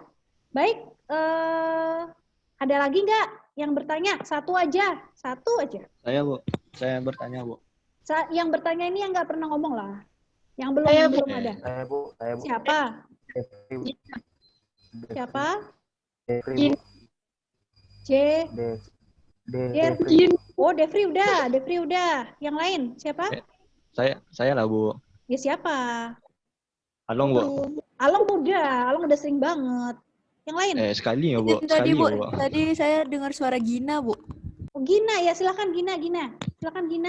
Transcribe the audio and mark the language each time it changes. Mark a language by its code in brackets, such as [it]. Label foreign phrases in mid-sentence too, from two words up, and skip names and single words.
[id] Baik, ada lagi nggak yang bertanya? Satu aja. Saya, Bu. Saya bertanya, Bu. Yang bertanya ini yang nggak pernah ngomong lah. Yang belum ada. Saya, Bu. Siapa? Devri, Siapa? Devri, Bu. Devri. Oh, Devri udah. Yang lain siapa? Saya lah, Bu. Ya siapa? Along, Bu. Along udah sering banget. Yang lain? Sekali ya, Bu. Tadi, Sekali Bu. ya, Bu. Tadi saya dengar suara Gina, Bu. Oh, Gina ya, silakan Gina. Silakan Gina.